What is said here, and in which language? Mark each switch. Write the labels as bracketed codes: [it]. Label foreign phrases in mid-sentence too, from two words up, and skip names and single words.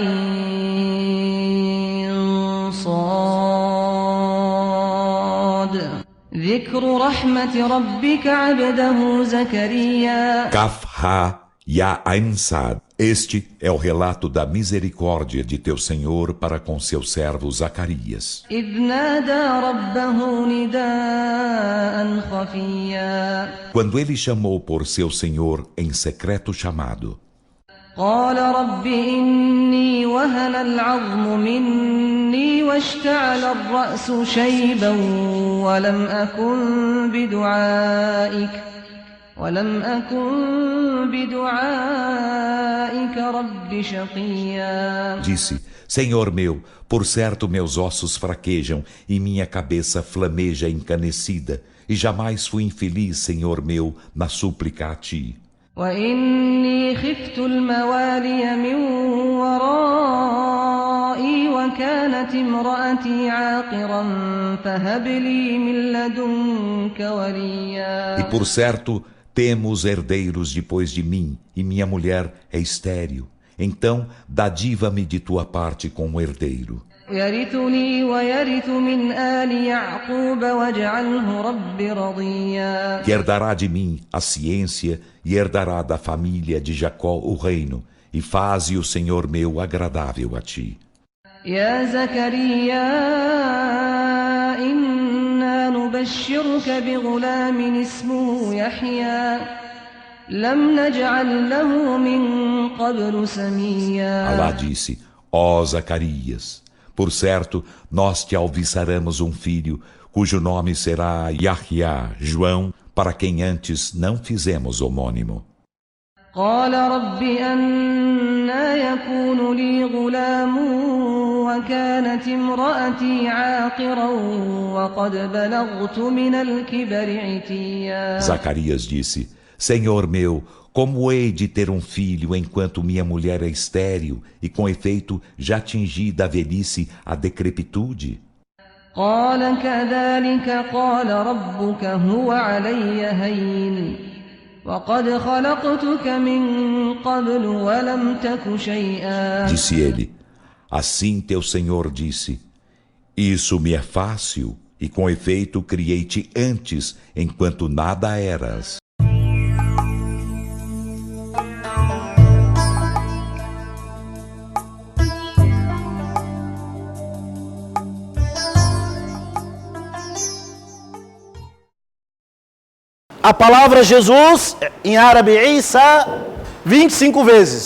[ar] عين صاد ذكر رحمة ربك عبده زكريا. كاف ها يا عين صاد. [pt] Este é o relato da misericórdia de teu Senhor para com seu servo Zacarias. [ar] إذ نادى ربه نداء خفيا. [pt] Quando ele chamou por seu Senhor em secreto chamado. [ar] قال رب إني وهن العظم مني واشتعل الرأس شيبا ولم أكن بدعائك رب شقيا. [pt] Disse: Senhor meu, por certo meus ossos fraquejam e minha cabeça flameja encanecida, e jamais fui infeliz, Senhor meu, na súplica a ti. [ar] وإني خفت الموالي من ورائي وكانت امرأتي عاقرا فهب لي من لدنك وليا. [pt] E por certo temo os herdeiros depois de mim, e minha mulher é estéril. Então dadiva-me de tua parte com um herdeiro. [ar] يرثني ويرث من آل يعقوب واجعله رب رضيا. [pt] Que herdará de mim a ciência e herdará da família de Jacó o reino, e faze o Senhor meu agradável a ti. [ar] يا زكريا إنا نبشرك بغلام اسمه يحيى لم نجعل له من قبل سميا. [pt] Alá disse: Ó Zacarias, por certo nós te alviçaremos um filho, cujo nome será Yahya, João, para quem antes não fizemos homônimo. [ar] قال رب أنى يكون لي غلام وكانت امرأتي عاقرا وقد بلغت من الكبر عتيا. [pt] Zacarias disse: Senhor meu, como hei de ter um filho enquanto minha mulher é estéril e com efeito já atingi da velhice a decrepitude? [ar] قال كذلك قال ربك هو علي هين وقد خلقتك من قبل ولم تك شيئا. [pt] Disse ele: Assim teu Senhor disse: Isso me é fácil, e com efeito criei-te antes, enquanto nada eras. A palavra Jesus, em árabe, Isa, 25 vezes.